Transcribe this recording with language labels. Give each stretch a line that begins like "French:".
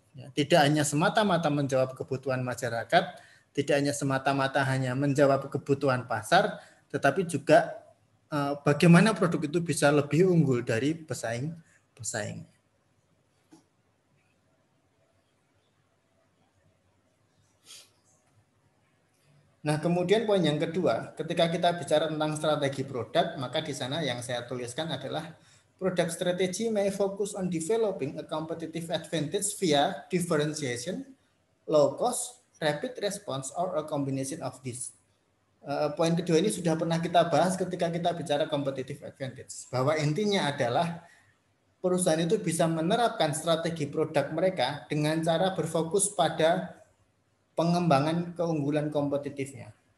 Indonesian: Ya, tidak hanya semata-mata menjawab kebutuhan masyarakat, tidak hanya semata-mata hanya menjawab kebutuhan pasar, tetapi juga bagaimana produk itu bisa lebih unggul dari pesaing. Nah, kemudian poin yang kedua, ketika kita bicara tentang strategi produk, maka di sana yang saya tuliskan adalah
English: Product strategy may focus on developing a competitive advantage via differentiation, low cost, rapid response, or a combination of this.
Indonesian: Poin kedua ini sudah pernah kita bahas ketika kita bicara competitive advantage, bahwa intinya adalah perusahaan itu bisa menerapkan strategi produk mereka dengan cara berfokus pada pengembangan keunggulan kompetitifnya.